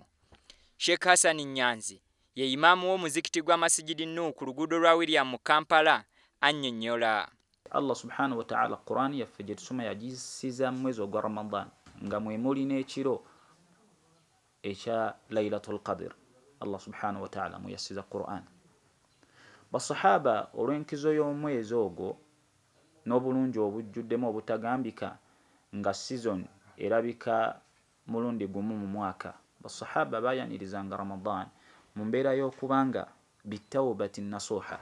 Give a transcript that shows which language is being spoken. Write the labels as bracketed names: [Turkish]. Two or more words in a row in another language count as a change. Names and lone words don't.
[Ganda] Sheikh Hassan Nyanzi ye imaamu w'omuzikiti gwa Masjidi Nuur ku luguudo lwa William mu Kampala annyonnyola. Allah [Arabic] سبحانه وتعالى [Ganda] Quran yaffe gye tusoma yagisiza mu mwezi ogwa Ramadan nga mwe muli n'ekiro ekya Laylatul Qadr. Allah [Arabic] سبحانه وتعالى [Ganda] muyasiza Quran. Basahaba olw'enkizo y'omwezi ogwo n'obulungi obujjuddemu obutagambika nga season erabika mulundi gumu mu mwaka, basahaba bayanirizanga Ramadan mu mbeera y'okubanga [Arabic] بتوبة نصوحا.